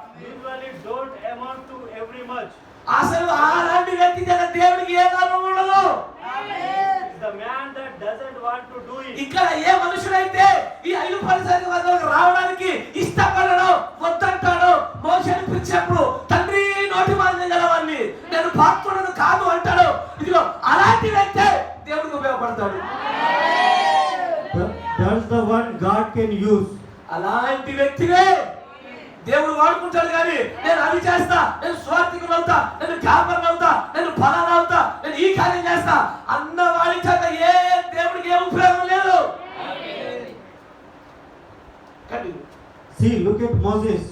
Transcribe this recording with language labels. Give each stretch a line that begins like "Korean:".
English: usually don't amount to every much.
Telugu: అసలు అలాంటి వ్యక్తి దగ్గర దేవుడికి ఏ లాభం ఉండదు.
English: The man that doesn't want to do it.
Telugu: ఇక్కడ ఏ మనుషుడైతే ఈ 5 పరిచర్య వర్గాలకు రావడానికి ఇష్టపడడో వద్దంటాడో, మోషేని పిలిచినప్పుడు తండ్రి నోటి మాంద్యం గలవాన్ని నేను పాత్రుడను కాదు అంటాడు, ఇదిగో అలాంటి వ్యక్తే దేవుడికి ఉపయోగపడతాడు.
English: That's the one God can use.
Telugu: అలాంటి వ్యక్తినే దేవుడు వాడుకుంటాడు. కానీ నేను అది చేస్తా, నేను స్వార్థికులు అవుతా, నేను కాపర్లు అవుతా, నేను ఫలానా అవుతా, నేను ఈ కార్యం చేస్తా అన్న వాడి చేత ఏ దేవుడికి ఏ ఉపయోగం లేదు.
English: See, look at Moses.